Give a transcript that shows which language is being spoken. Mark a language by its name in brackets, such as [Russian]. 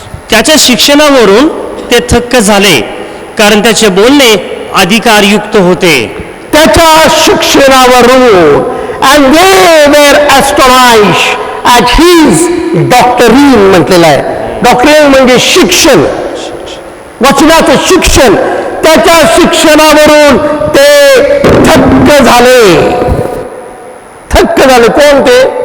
[Marathi] त्याच्या शिक्षणावरून ते थक्क झाले, कारण त्याचे बोलणे अधिकारयुक्त होते. त्याच्या शिक्षणावरून [English] and they were astonished at his doctrine [Marathi] म्हटलेलं आहे. डॉक्ट्रिन म्हणजे शिक्षण, वचनाचं शिक्षण. त्याच्या शिक्षणावरून ते थक्क झाले. कोण ते?